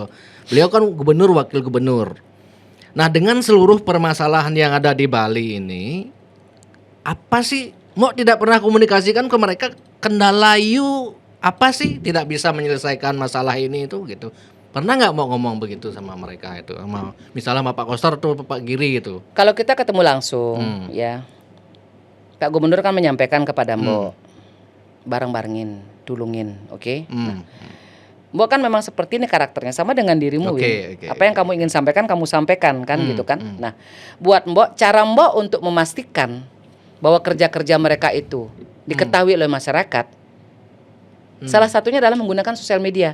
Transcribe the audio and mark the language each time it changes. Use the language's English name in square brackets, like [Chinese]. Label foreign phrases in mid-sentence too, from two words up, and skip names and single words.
[Indonesian] Beliau kan gubernur, wakil gubernur. Nah, dengan seluruh permasalahan yang ada di Bali ini, apa sih mau tidak pernah komunikasikan ke mereka, kendala apa sih tidak bisa menyelesaikan masalah ini itu gitu. Pernah nggak mau ngomong begitu sama mereka itu, sama misalnya sama Pak Koster atau Pak Giri gitu? Kalau kita ketemu langsung ya, Pak Gubernur kan menyampaikan kepada Mbok, bareng-barengin, tulungin, oke? Nah, Mbok kan memang seperti ini karakternya, sama dengan dirimu. Apa yang kamu ingin sampaikan, kamu sampaikan kan, gitu kan? Nah, buat Mbok, cara Mbok untuk memastikan bahwa kerja-kerja mereka itu diketahui oleh masyarakat, salah satunya adalah menggunakan sosial media.